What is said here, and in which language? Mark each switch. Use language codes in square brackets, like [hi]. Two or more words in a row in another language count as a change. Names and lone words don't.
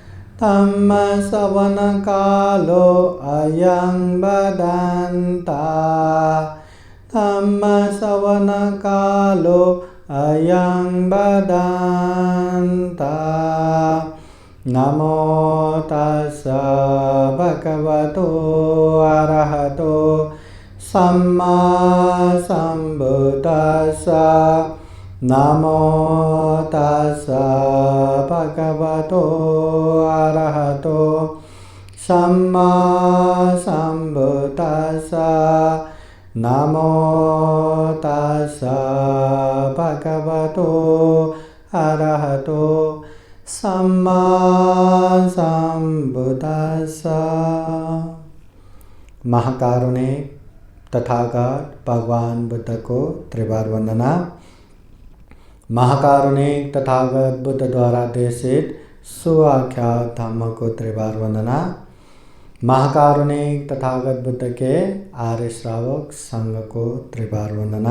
[pi] धम्मश्रवणकालो अयं बदन्तः। धम्मश्रवणकालो अयं बदन्तः। नमो तस्स भगवतो अरहतो सम्मा सम्बुद्दस्स। नमो तस्स भगवतो अरहतो सम्मा सम्बुद्दस्स। नमो तस्स भगवतो अरहतो सम्मा सम्बुद्दस्स। [hi] महाकारुणिक तथागत भगवान बुद्ध को त्रिबार वंदना। महाकारुणिक तथागत बुद्ध द्वारा देशित सुआख्यात धम्म को त्रिबार वंदना। महाकारुणिक तथागत बुद्ध के आर्य श्रावक संघ को त्रिबार वंदना।